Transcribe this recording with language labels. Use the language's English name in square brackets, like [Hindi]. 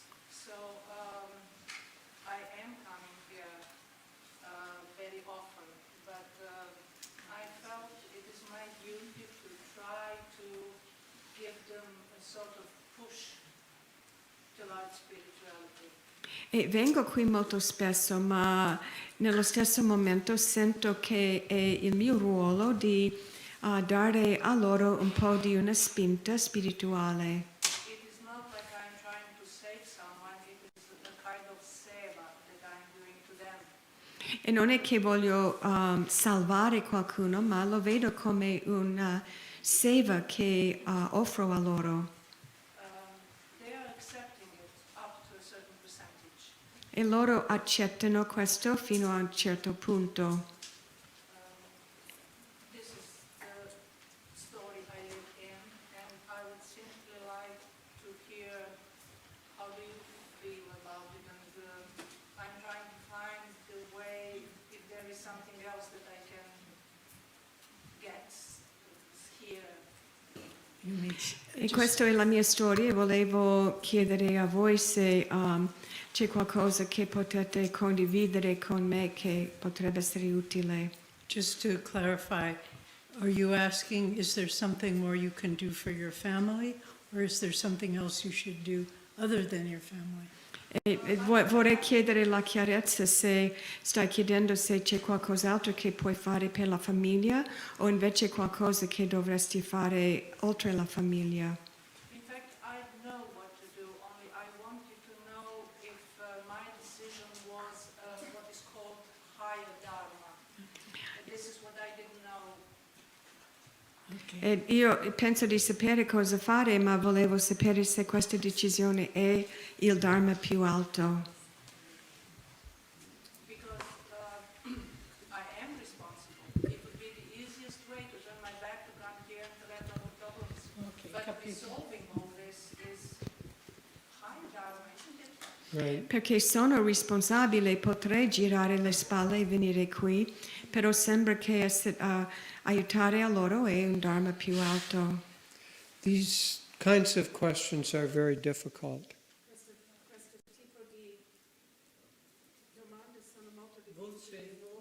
[English] So I am coming here very often, but I felt it is my duty to try to give them a sort of push towards spirituality. [Italian] E vengo qui molto spesso, ma nello stesso momento sento che è il mio ruolo di dare a loro un po' di una spinta spirituale. [English] It is not like I'm trying to save someone, it is a kind of seva that I'm doing to them. [Italian] E non è che voglio salvare qualcuno, ma lo vedo come una seva che offro a loro. [English] They are accepting it up to a certain percentage. [Italian] E loro accettano questo fino a un certo punto. [English] This is the story I live in, and I would simply like to hear how do you feel about it, and I'm trying to find the way, if there is something else that I can get here. [Italian] E questa è la mia storia e volevo chiedere a voi se c'è qualcosa che potete condividere con me che potrebbe essere utile. [English] Just to clarify, are you asking, is there something more you can do for your family, or is there something else you should do other than your family? [Italian] Vorrei chiedere la chiarezza se stai chiedendo se c'è qualcos'altro che puoi fare per la famiglia o invece qualcosa che dovresti fare oltre la famiglia. [English] In fact, I know what to do, only I wanted to know if my decision was what is called higher Dharma. And this is what I didn't know. [Italian] E io penso di sapere cosa fare, ma volevo sapere se questa decisione è il Dharma più alto. [English] Because I am responsible. It would be the easiest way to turn my back to come here and to have no problems. Okay, But [Italian] capito. [English] resolving all this is higher Dharma, isn't it? Right. [Italian] Perché sono responsabile, potrei girare le spalle e venire qui, però sembra che aiutare a loro è un Dharma più alto. [English] These kinds of questions are very difficult. [Italian] Questo tipo di domande sono molto difficili.